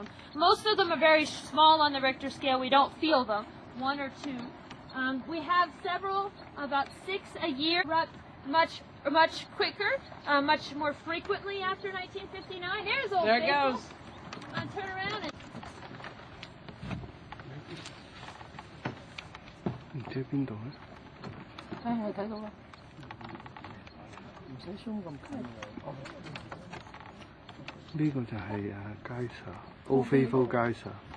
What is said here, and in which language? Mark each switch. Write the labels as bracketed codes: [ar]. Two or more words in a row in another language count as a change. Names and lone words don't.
[en] Most of them are very small on the Richter scale. We don't feel them, 1 or 2. We have several, about 6 a year, much quicker, much more frequently after 1959. There's Old There it Faithful. goes. Turn around and... [yue] 唔知喺邊度咧？係睇到啦，唔使 zoom 咁近。呢個就係Ophel Geyser。